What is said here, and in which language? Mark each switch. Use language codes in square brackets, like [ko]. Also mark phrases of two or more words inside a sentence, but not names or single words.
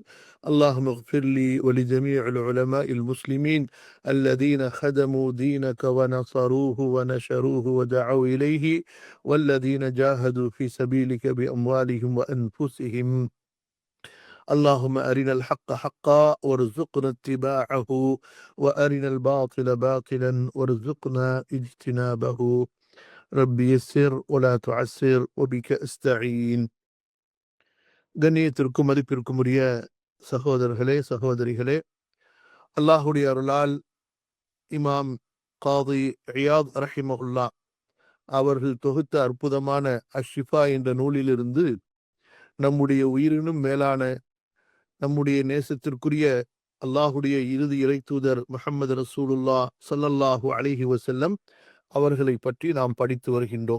[ar] اللهم اغفر لي ولجميع العلماء المسلمين الذين خدموا دينك ونصروه ونشروه ودعوا إليه، والذين جاهدوا في سبيلك بأموالهم وأنفسهم. اللهم أرنا الحق حقا وارزقنا اتباعه وأرنا الباطل باطلا وارزقنا اجتنابه. ربي يسر ولا تعسر وبك أستعين. [ta] கண்ணியத்திற்கும் மதிப்பிற்கும் உரிய சகோதரர்களே, சகோதரிகளே, அல்லாஹுடைய அருளால் இமாம் காதி இயாத் ரஹிமஹுல்லா அவர்கள் தொகுத்த அற்புதமான அஷ்ஷிஃபா என்ற நூலிலிருந்து நம்முடைய உயிரினும் மேலான நம்முடைய நேசத்திற்குரிய அல்லாஹுடைய இறுதி இறை தூதர் முஹம்மது [ar] رسول الله صلى الله عليه وسلم [ta] அவர்களை பற்றி நாம் படித்து வருகின்றோம்.